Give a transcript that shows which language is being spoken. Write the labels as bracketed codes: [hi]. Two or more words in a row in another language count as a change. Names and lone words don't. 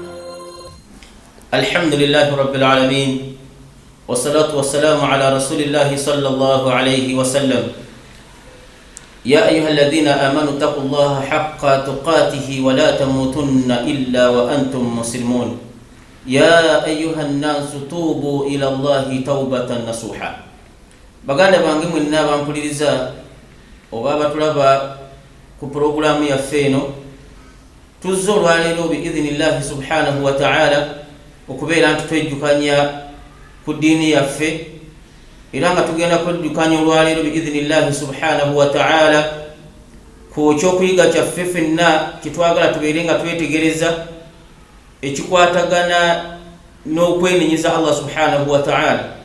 [ar] الحمد لله رب العالمين، والصلاة والسلام على رسول الله صلى الله عليه وسلم. يا أيها الذين آمنوا اتقوا الله حق تقاته ولا تموتن إلا وأنتم مسلمون. يا أيها الناس توبوا إلى الله توبة نصوحا. [lg] baganda bange mwenna bampuliriza oba batulaba ku programu yaffe eno, tuzze olwaleero [ar] بإذن الله سبحانه وتعالى [lg] okubeera nti twejjukanya ku ddiini yaffe, era nga tugenda kwejjukanya olwaleero [ar] بإذن الله سبحانه وتعالى [lg] ku kyokuyiga kyaffe ffenna kitwagala tubeere nga twetegereza ekikwatagana n'okwenenyeza Allah [ar] سبحانه وتعالى.